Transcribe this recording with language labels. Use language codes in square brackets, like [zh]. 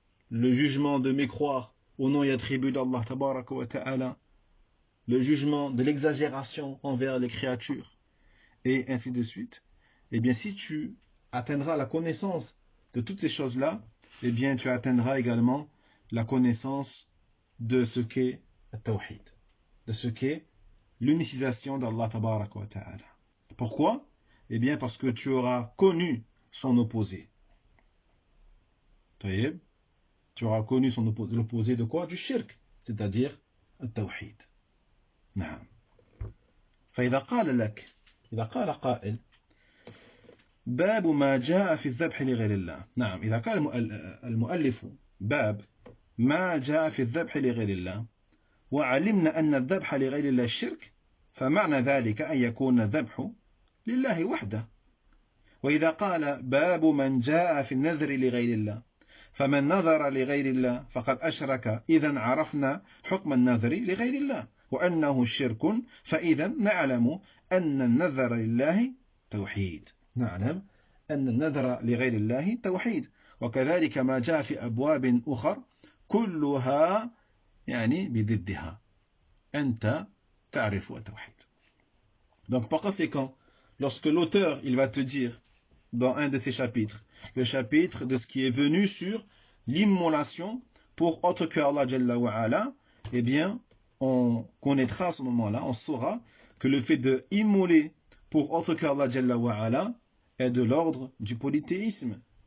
[fr] le jugement de mécroire au nom et attribut d'Allah tabaraka wa ta'ala, le jugement de l'exagération envers les créatures, et ainsi de suite, eh bien si tu atteindras la connaissance de toutes ces choses-là, eh bien tu atteindras également la connaissance de ce qu'est le tawhid, de ce qu'est l'unicisation d'Allah tabaraka wa ta'ala. Pourquoi? Eh bien parce que tu auras connu son opposé. Tu auras connu l'opposé de quoi? Du shirk, c'est-à-dire le tawhid. [ar] نعم. فإذا قال قائل باب ما جاء في الذبح لغير الله. نعم، إذا قال المؤلف باب ما جاء في الذبح لغير الله وعلمنا أن الذبح لغير الله الشرك، فمعنى ذلك أن يكون الذبح لله وحده. وإذا قال باب من جاء في النذر لغير الله، فمن نذر لغير الله فقد أشرك، إذن عرفنا حكم النذر لغير الله وأنه شرك، فإذا نعلم أن النذر لله توحيد. نعلم أن النذر لغير الله توحيد. وكذلك ما جاء في أبواب أخر كلها بضدها. أنت تعرف التوحيد. [fr] Donc par conséquent, lorsque l'auteur il va te dire dans un de ses chapitres, le chapitre de ce qui est venu sur l'immolation pour autre que Allah Jalla wa Ala, eh bien on connaîtra à ce moment-là, on saura que le fait de immoler pour autre que Allah Jalla wa Ala est de l'ordre du polythéisme.